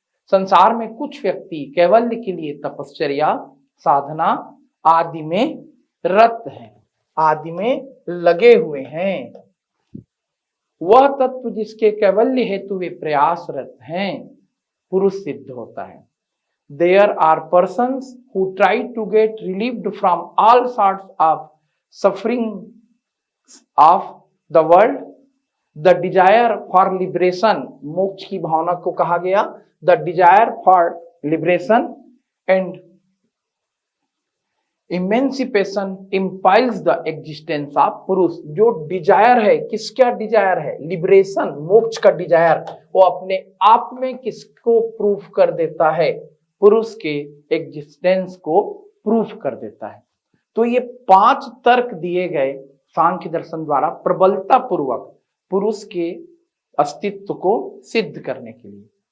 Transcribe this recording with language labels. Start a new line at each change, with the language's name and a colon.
Hindi: संसार में कुछ व्यक्ति कैवल्य के लिए तपश्चर्या, साधना आदि में रत हैं, आदि में लगे हुए हैं। वह तत्व जिसके कैवल्य हेतु वे प्रयासरत हैं पुरुष सिद्ध होता है।
English: There are persons who try to get relieved from all sorts of suffering of the world. The desire for liberation,
Hindi: मोक्ष की भावना को कहा गया
English: the desire for liberation and emancipation impels the existence of purush.
Hindi: जो डिजायर है, किसका Dzire है, लिबरेशन, मोक्ष का डिजायर, वो अपने आप में किसको प्रूफ कर देता है, पुरुष के एग्जिस्टेंस को प्रूफ कर देता है। तो ये 5 तर्क दिए गए सांख्य दर्शन द्वारा प्रबलता पूर्वक पुरुष के अस्तित्व को सिद्ध करने के लिए।